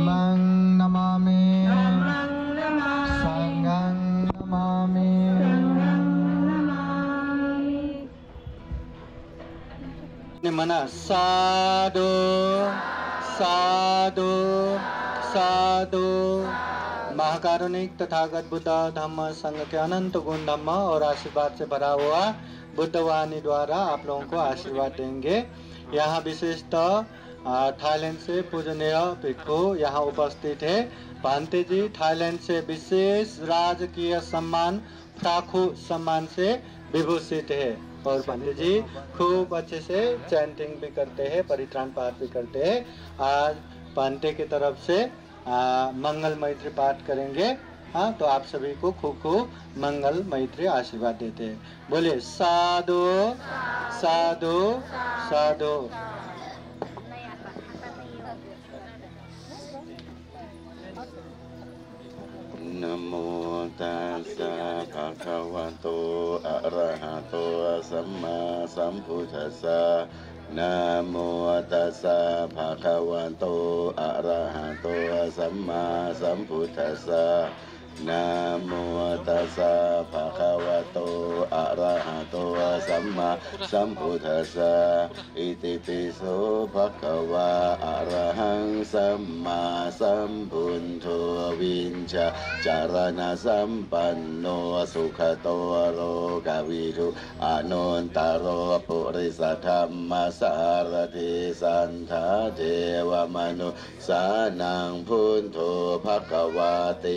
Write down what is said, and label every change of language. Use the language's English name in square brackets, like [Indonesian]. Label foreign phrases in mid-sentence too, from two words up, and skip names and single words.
[Pali] มังนามามิ ธัมมังนามา สั มิ งฆังนามามิ สังฆังนามามิ [Thai] นี่มันสาธุสาธุสาธุ [Hindi] महाकारुणिक तथागत बुद्ध धम्म संघ के अनंत गुण धम्म और आशीर्वाद से भरा हुआ बुद्ध वाणी द्वारा आप लोगों को आशीर्वाद देंगे। यहाँ विशिष्ट थाईलैंड से पूजनीय भिक्षु यहाँ उपस्थित है। भांते जी थाईलैंड से विशेष राजकीय सम्मान फ्राखु सम्मान से विभूषित है और भांते जी खूब अच्छे से चैंटिंग भी करते हैं, परित्राण पाठ भी करते हैं। आज भांते की तरफ से मंगल मैत्री पाठ करेंगे। हाँ, तो आप सभी को खूब खूब मंगल मैत्री आशीर्वाद देते हैं। बोलिए साधु साधु साधु। [Pali] नमो तस्सा भगवतो अरहतो सम्मा सम्बुद्धस्सा नमो तस्सा भगवतो अरहतो सम्मा सम्बुद्धस्सा नमो तस्सा भगवतो अरहतो सम्मा सम्बुद्धस्सा इति पिसो भगवा अरहं सम्मा सम्बुद्धो विञ्च चरण सम्पन्नो सुखतो रोगविदु अनन्तरो पुरिस धम्म सारथि सन्था देवमनु सानां भुन्तो भगवते